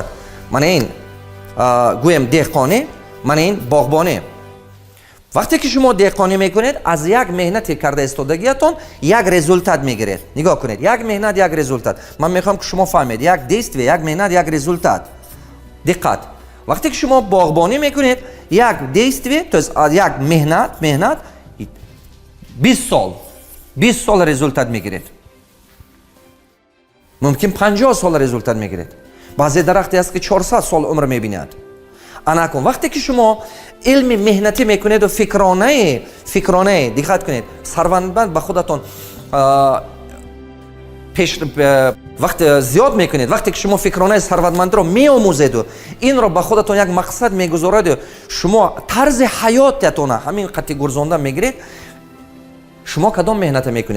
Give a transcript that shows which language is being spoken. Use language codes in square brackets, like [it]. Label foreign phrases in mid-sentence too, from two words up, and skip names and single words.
[tg] мана ин гӯем деҳқонӣ, мана ин боғбонӣ. вақте ки шумо деҳқонӣ мекунед, аз як меҳнати карда истодагиятон як результат мегиред. нигоҳ кунед, як меҳнат, як результат. ман мехоҳам ки шумо фаҳмед, як действие, як меҳнат, як результат. диққат. вақте ки шумо боғбонӣ мекунед, як действие, [ru] то есть [tg] як меҳнат 20 сол результат мегиред. мумкин 50 сол результат мегиред. баъзе дарахте аст ки 400 сол умр мебинад. анакун вақте ки шумо илми меҳнатӣ мекунеду фикронаи, диққат кунед, сарватманд ба худатон вақте зиёд мекунед, вақте ки шумо фикронаи сарватмандиро меомӯзеду, инро ба худатон як мақсад мегузореду, шумо тарзи ҳаётатона ҳамин қатъи гурзонда мегиред, шумо кадом меҳната мекунед?